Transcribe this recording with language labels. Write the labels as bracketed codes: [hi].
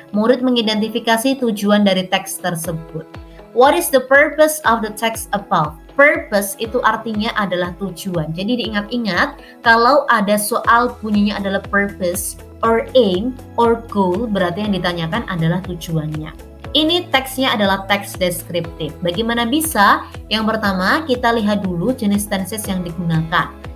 [id] Murid mengidentifikasi tujuan dari teks tersebut. [en] What is the purpose of the text above? [id] Purpose itu artinya adalah tujuan. Jadi diingat-ingat, kalau ada soal bunyinya adalah [en] purpose or aim or goal, [id] berarti yang ditanyakan adalah tujuannya. Ini teksnya adalah teks deskriptif. Bagaimana bisa? Yang pertama, kita lihat dulu jenis tenses yang digunakan.